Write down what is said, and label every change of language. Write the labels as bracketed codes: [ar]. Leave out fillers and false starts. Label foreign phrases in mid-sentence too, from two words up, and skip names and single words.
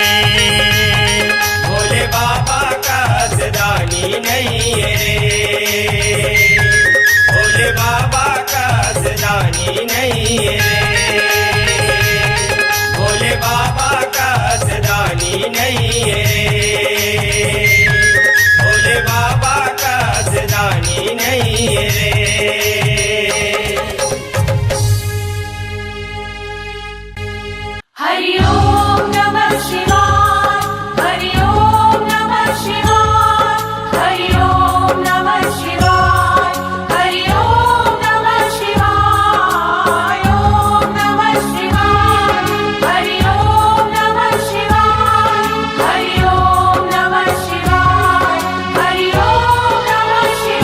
[hi] भोले बाबा का सदानी नहीं है रे, भोले बाबा का सदानी नहीं है रे। भोले बाबा का सदानी नहीं है रे, भोले बाबा का सदानी नहीं है रे। [sa] हरि ओम नमः शिवाय, हरि ओम नमः शिवाय, हरि ओम नमः शिवाय, हरि ओम नमः शिवाय, ओम नमः शिवाय, हरि ओम नमः शिवाय, हरि ओम नमः शिवाय, हरि ओम नमः